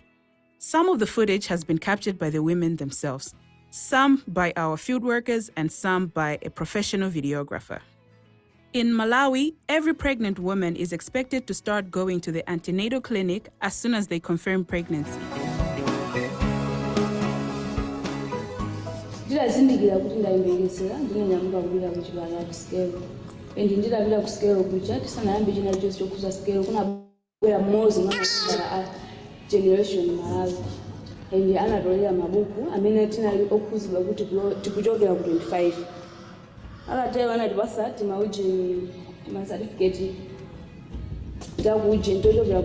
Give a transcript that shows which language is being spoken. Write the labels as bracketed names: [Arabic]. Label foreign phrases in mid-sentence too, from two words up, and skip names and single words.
[English] Some of the footage has been captured by the women themselves, some by our field workers and some by a professional videographer. In Malawi, every pregnant woman is expected to start going to the antenatal clinic as soon as they confirm pregnancy. [Nyanja] Ndilazindikira kuti ndayembekezera ndinonyamuka kulira kuchipatala ku sikelo and ndidapita ku sikelo kuja tisanayambe china chonse chokhuza sikelo kunabwera mmodzi mwa masipala a Generation Malawi and anatolera mabuku amene tinali okhuzidwa kuti tikuchokera ku 25 anatero anatipasa timaujeni timasatifiketi takuujeni tochokera